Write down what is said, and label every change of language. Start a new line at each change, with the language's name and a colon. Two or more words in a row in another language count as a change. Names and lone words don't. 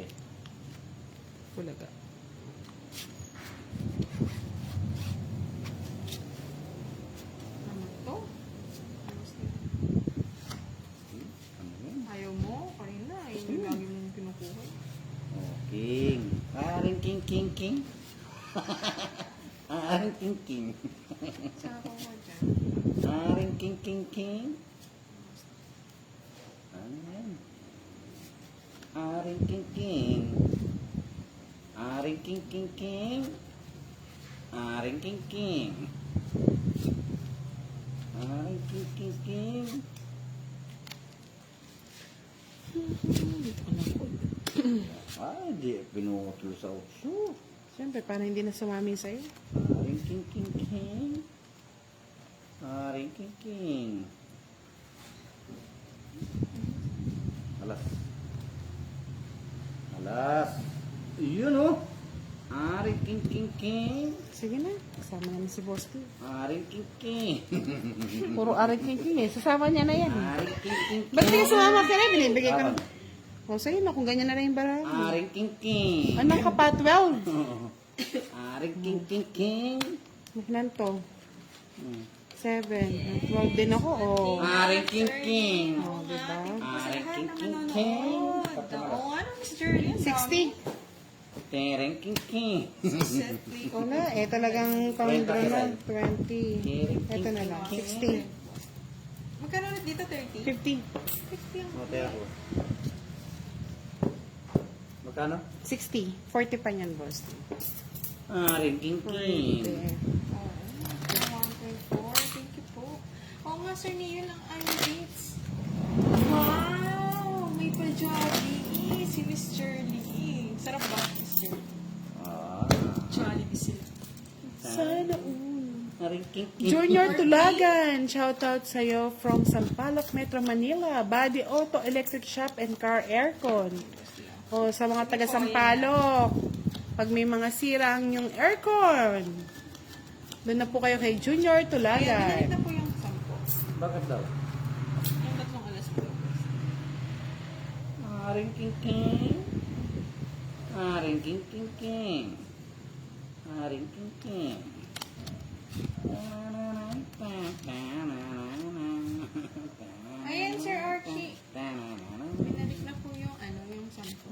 Filipino: Bulaga. Ano to? Ano yun? Ayaw mo? Kanina. Ayun yung lagi mong kinukuha. Oh, king. Aring king, king, king. Aring king, king. Sako ko dyan. Aring king, king, king. Ano yan? Aring king, king. Aring king, king, king. Aring king, king. Aring king, king, king. Ay, di pinukutlo sa utso. Siyempre, para hindi na sumami sa'yo. Aring king, king, king. Aring king, king. Alas. Alas. Yun oh. Aring king, king, king. Sige na, kasama naman si Boss T. Aring king, king. Puro aring king eh. Sasama niya na yan eh. Aring king, king, king. Ba't di ka sumama ka rin? Binibigay ko na. O, sa'yo na kung ganyan na rin yung barang. Aring king, king. Anong ka pa? 12? Aring king, king, king. Ilan to? Hmm. 7. 12 din ako, o. Aring king, king. O, diba? Aring king, king, Nanonood. king. Oo nga, Miss Jerlyn. 60. Tereng king, king. Wala, eh talagang kondro na. 20. Ito na lang, 60. Magkano ulit dito? 30? 50. 50 ang Mote ako. Magkano? 60. 40 pa niyan, boss. Aring king, king. 1.4.
English: Thank you
Filipino: po. Oo nga, Sir Neo lang ang dates. Wow! May pa-jolly. Si Miss Jerlyn. Sarap ba, Miss Jerlyn? Ah. Jollibee sila. Sana all. Aring king, king. Junior Tulagan, shoutout sa'yo from Sampaloc, Metro Manila. Body Auto Electric Shop and Car Aircon. O sa mga taga Sampaloc, pag may mga sirang yung aircon, doon na po kayo kay Junior Kaya Tulagan. binalik na po yung 10. Bakit daw? Yung 3 alas po. Aring king king. Aring king king king. Aring king king. Ayan, Sir Archie. Binalik na po yung ano, yung 10.